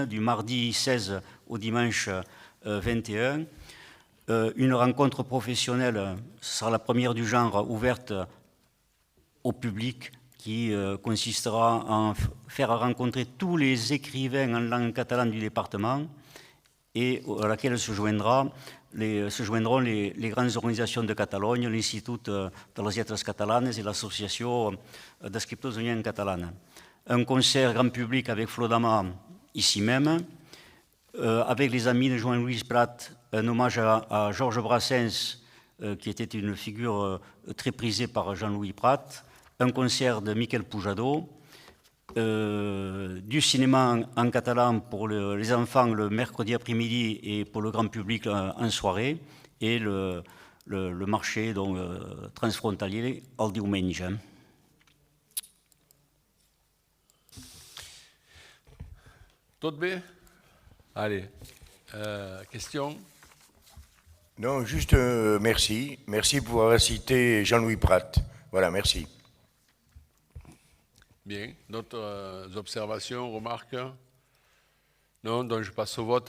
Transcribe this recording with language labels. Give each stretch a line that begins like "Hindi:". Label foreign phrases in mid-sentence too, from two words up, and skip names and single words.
French: Du mardi 16 au dimanche 21, une rencontre professionnelle, ce sera la première du genre ouverte au public, qui consistera à faire rencontrer tous les écrivains en langue catalane du département et à laquelle se joindront les grandes organisations de Catalogne, l'Institut de les Lletres Catalanes et l'Association d'escriptors de langue catalane. Un concert grand public avec Flodama ici même, avec les amis de Jean-Louis Prat, un hommage à Georges Brassens, qui était une figure très prisée par Jean-Louis Prat, un concert de Miquel Pujado, du cinéma en catalan pour les enfants le mercredi après-midi et pour le grand public en soirée, et le marché donc, transfrontalier
Catalan: el diumenge. Tout bé?
French: Allez, question? Non, juste merci. Merci pour avoir cité Jean-Louis Prat. Voilà, merci. Bien. D'autres observations, remarques? Non, donc je passe au vote.